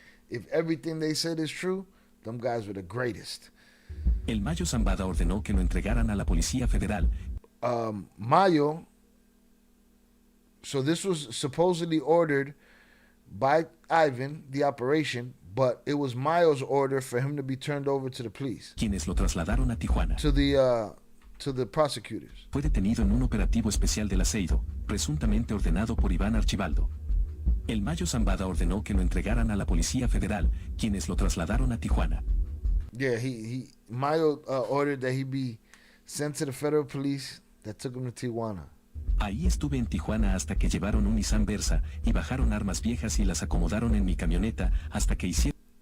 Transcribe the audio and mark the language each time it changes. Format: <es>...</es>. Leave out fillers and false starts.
<en>If everything they said is true, them guys were the greatest.</en> <es>El Mayo Zambada ordenó que lo entregaran a la Policía Federal.</es> <en>Mayo, so this was supposedly ordered by Ivan, the operation, but it was Mayo's order for him to be turned over to the police.</en> <es>Quienes lo trasladaron a Tijuana.</es> <en>To the prosecutors.</en> <es>Fue detenido en un operativo especial del aceido, presuntamente ordenado por Iván Archibaldo. El Mayo Zambada ordenó que lo entregaran a la Policía Federal, quienes lo trasladaron a Tijuana.</es> <en>Yeah, Mayo ordered that he be sent to the federal police that took him to Tijuana.</en> <es>Ahí estuve en Tijuana hasta que llevaron un Nissan Versa y bajaron armas viejas y las acomodaron en mi camioneta hasta que hicieron.</es>